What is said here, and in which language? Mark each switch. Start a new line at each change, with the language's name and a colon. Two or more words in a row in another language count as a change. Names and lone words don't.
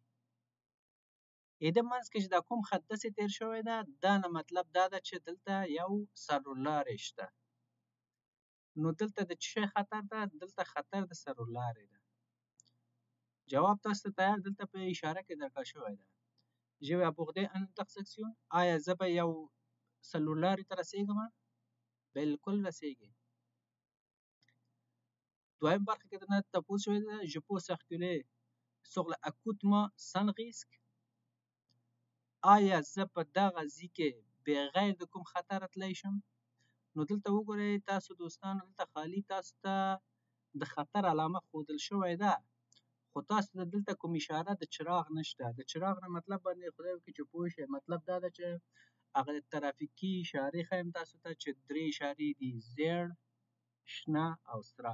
Pashto: د منځ کې چې دا کوم خط داسې تیر شوی ده، دا نه مطلب دا ده چې دلته یو سرلارې شته. نو دلته د څه شی خطر ده؟ دلته خطر د سرلارې ده. جواب تاسو ته تیار دلته په اشاره کې درکړل شوی ده.
French: je vais aborder un intersection.
Pashto: آیا زه به یو سرلارې ته رسېږم؟ بالکل رسېږي. دویم برخه کې درنه تپوس شوی ده
French: je peux circuler sur l'accotement sans risque.
Pashto: آیا زه په دغه ځای کې بغیر د کوم خطر تللی شم؟ نو دلته وګورئ تاسو دوستانو، دلته خالي تاسو ته د خطر علامه ښودل شوی ده، خو تاسو ته دلته کوم اشاره د چراغ نشته. د چراغ نه مطلب باندې خدای وکړي چې پوه شئ، مطلب دا ده چې هغه ترافیکي اشارې ښیم تاسو ته چې درې اشارې دي، زیړ، شنه او سره.